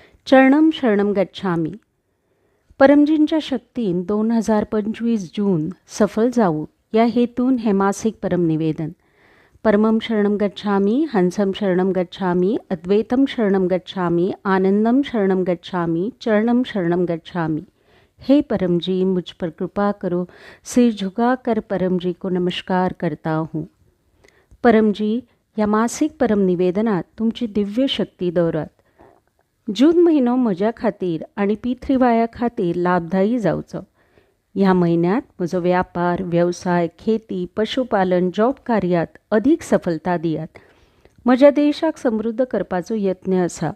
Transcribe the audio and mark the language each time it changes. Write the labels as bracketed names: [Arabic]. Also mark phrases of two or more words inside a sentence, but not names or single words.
[Sanskrit] चरणम शरणम गच्छामी. [Marathi] परमजींच्या शक्तीन 2025 जून सफल जाऊ या हेतून हे मासिक परमनिवेदन. [Sanskrit] परमं शरणम गच्छामी, हंसम शरणम गच्छामी, अद्वैतम शरणम गच्छामी, आनंदम शरणम गच्छामी, चरणम शरणम गच्छामी. [Hindi] हे परम जी, मुझ पर कृपा करो. सिर झुकाकर परम जी को नमस्कार करता हूँ. [Marathi] परम जी, या मासिक परम निवेदनात तुमची दिव्य शक्ती दौरात. [Konkani] जून महिनो म्हज्या खातीर आनी पितृवाया खातीर लाभदायी जावचो. ह्या म्हयन्यात म्हजो व्यापार, वेवसाय, खेती, पशुपालन, जॉब कार्यात अदीक सफलता दियात. म्हज्या देशाक समृद्ध करपाचो यत्न आसा.